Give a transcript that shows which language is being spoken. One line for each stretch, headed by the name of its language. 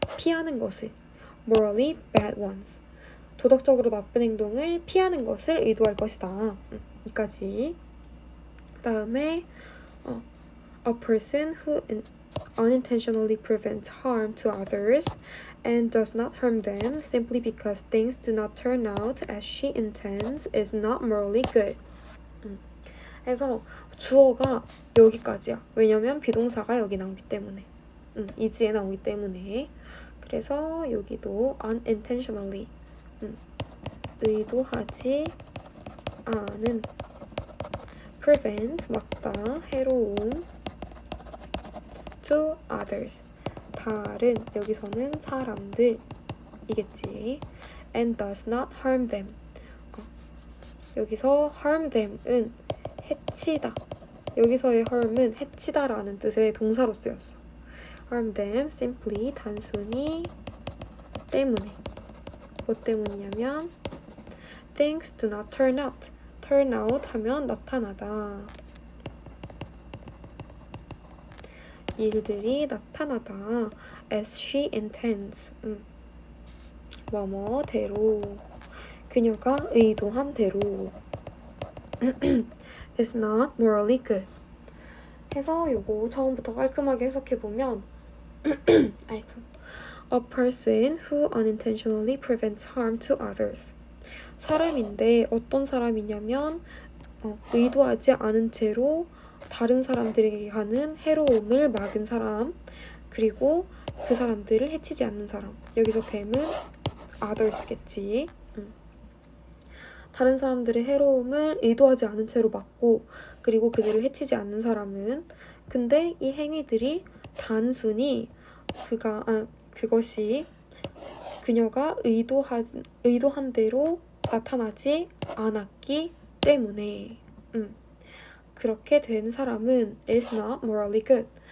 Korean: 피하는 것을
English: morally bad ones.
Korean: 도덕적으로 나쁜 행동을 피하는 것을 의도할 것이다. 여기까지. 그 다음에
English: a person who unintentionally prevents harm to others and does not harm them simply because things do not turn out as she intends is not morally good.
Korean: 그래서 주어가 여기까지야. 왜냐면 비동사가 여기 나오기 때문에. is에 나오기 때문에. 그래서 여기도 unintentionally 의도하지 않은 prevent 막다 해로움
English: to others
Korean: 다른 여기서는 사람들이겠지.
English: and does not harm them
Korean: 여기서
English: harm them은 해치다.
Korean: 여기서의 harm은 해치다라는 뜻의 동사로 쓰였어.
English: harm them simply
Korean: 단순히 때문에. 뭐 때문이냐면
English: things do not turn out.
Korean: turn out 하면 나타나다. 일들이 나타나다.
English: as she intends.
Korean: 뭐뭐대로. 그녀가 의도한 대로.
English: is not morally good.
Korean: 해서 요거 처음부터 깔끔하게 해석해보면 아이고.
English: A person who unintentionally prevents harm to others.
Korean: 사람인데 어떤 사람이냐면 의도하지 않은 채로 다른 사람들에게 가는 해로움을 막은 사람, 그리고 그 사람들을 해치지 않는 사람. 여기서 them은 others겠지. 다른 사람들의 해로움을 의도하지 않은 채로 막고 그리고 그들을 해치지 않는 사람은 근데 이 행위들이 단순히 그것이 그녀가 의도한 대로 나타나지 않았기 때문에 그렇게 된 사람은
English: is not morally good.